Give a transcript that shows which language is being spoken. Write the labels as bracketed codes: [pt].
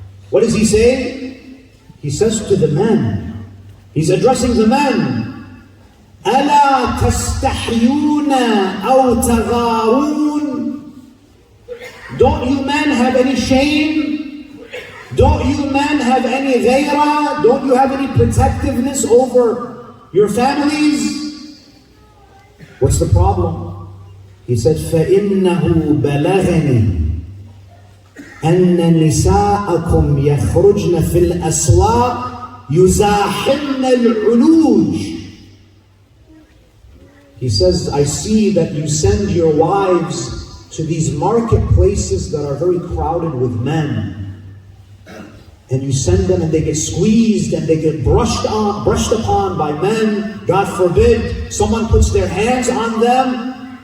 [en] What does he say? He says to the men, he's addressing the men, [ar] أَلَا تَسْتَحْيُونَ أَوْ تَغَارُونَ. [en] Don't you men have any shame? Don't you men have any ghayrah? Don't you have any protectiveness over your families? What's the problem? He said, [ar] فَإِنَّهُ بَلَغَنِي أن نساءكم يخرجن في الأسواق يزاحمن العلوج. [en] He says, I see that you send your wives to these marketplaces that are very crowded with men. And you send them and they get squeezed and they get brushed upon by men. God forbid, someone puts their hands on them.